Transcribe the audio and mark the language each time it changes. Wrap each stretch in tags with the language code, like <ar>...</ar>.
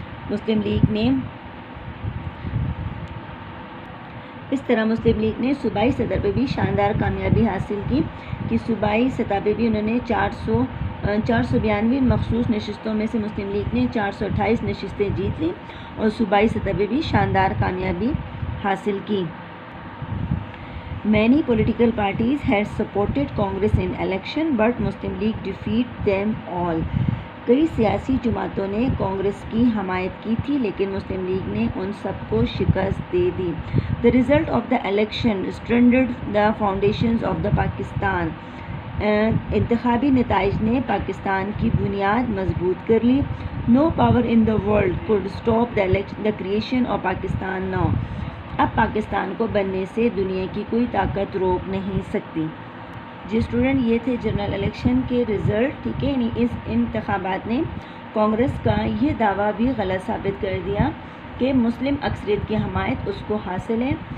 <ur>مسلم league نے اس طرح مسلم league نے صوبائی سطح پہ بھی شاندار کامیابی حاصل کی کہ صوبائی سطح پہ بھی انہوں نے 492 مخصوص نشستوں میں سے مسلم لیگ نے 428 نشستیں جیت لیں اور صوبائی سطح پہ بھی شاندار کامیابی حاصل کی.</ur> <en>Many political parties had supported Congress in election but Muslim League defeated them all.</en> <ur>کئی سیاسی جماعتوں نے کانگریس کی حمایت کی تھی لیکن مسلم لیگ نے ان سب کو شکست دے دی.</ur> <en>The result of the election strengthened the foundations of the Pakistan.</en> <ur>انتخابی نتائج نے پاکستان کی بنیاد مضبوط کر لی.</ur> <en>No power in the world could stop the creation of Pakistan now.</en> <ur>اب پاکستان کو بننے سے دنیا کی کوئی طاقت روک نہیں سکتی. جی اسٹوڈنٹ، یہ تھے جنرل الیکشن کے رزلٹ. ٹھیک ہے، یعنی اس انتخابات نے کانگریس کا یہ دعویٰ بھی غلط ثابت کر دیا کہ مسلم اکثریت کی حمایت اس کو حاصل ہے.</ur>